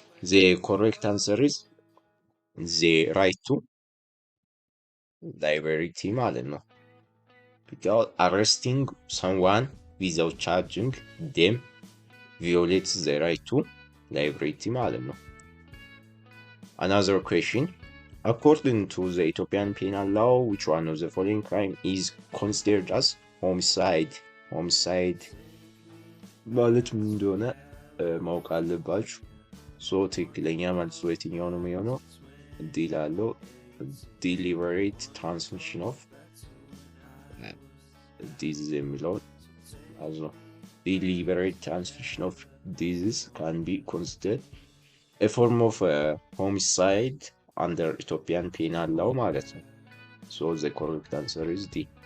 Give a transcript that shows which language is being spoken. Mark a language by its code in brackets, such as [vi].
[en] The correct answer is the right to liberty [am] ማለት ነው። [en] Because arresting someone without charging them violates the right to liberty ማለት ነው። Another question. According to the Ethiopian penal law, which one of the following crime is considered as homicide? [am] Homicide ማለት ምን እንደሆነ ማወቅ አለባችሁ። ሶ ትክክለኛ መልሱ የትኛው ነው የሚሆነው? ዲ ላለው [en] deliberate transmission of disease [am] የሚለውን ማለት ነው። [en] Deliberate transmission of disease can be considered a form of homicide under Ethiopian penal law [am] ማለት ነው። [en] So the correct answer is D.